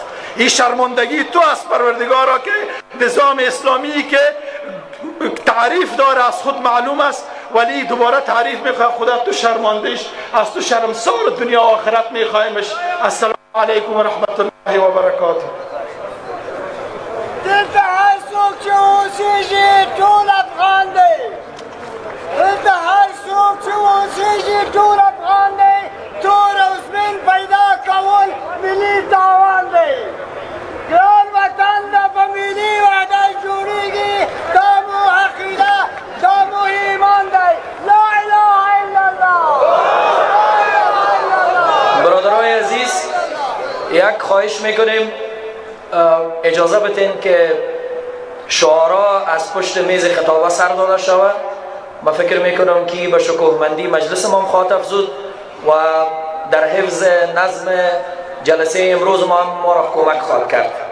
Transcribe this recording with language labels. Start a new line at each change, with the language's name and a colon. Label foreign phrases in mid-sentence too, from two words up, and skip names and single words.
Persian: این شرماندگی تو است پروردگارا که نظام اسلامی که تعریف داره از خود معلوم است، ولی دوباره تعریف میخواه. خدا تو شرماندیش، از تو شرمسار دنیا و آخرت میخوایمش.
Arabic: السلام علیکم و رحمت الله و برکاته.
Pashto: دلته هر څوک چې اوسېږي ټول افغان دی. دلته هر څوک چې اوسېږي ټول افغان دی. تور او سپین پیدا کول ملي تاوان دی. ګران وطن د په ملي وعده جوړېږي. دا مو عقیده، دا مو ایمان دی.
Arabic: لا اله الا الله.
Persian: برادرای عزیز، یک خواهش میکنیم اجازه بدین که شعارا از پشت میز خطابه سر داده شود. ما فکر میکنم که به شکوهمندی مجلس ما خواهد افزود و در حفظ نظم جلسه امروز ما را کمک خواهد کرد.